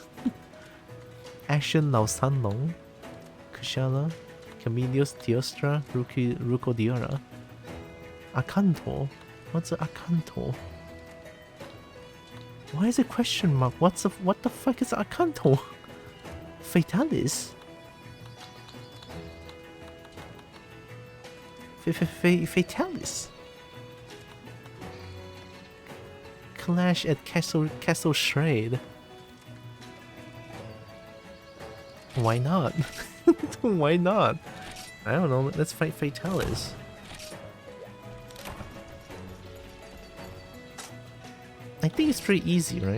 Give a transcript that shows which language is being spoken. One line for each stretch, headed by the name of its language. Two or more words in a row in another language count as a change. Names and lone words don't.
English: Action Lausan Long, Kushala, Camelios, Teostra, Rukodiora. Akanto? What's an Akanto? Why is it question mark? What the fuck is Akanto? Fatalis? Fatalis? Clash at Castle Shred. Why not? Why not? I don't know, let's fight Fatalis. I think it's pretty easy, right?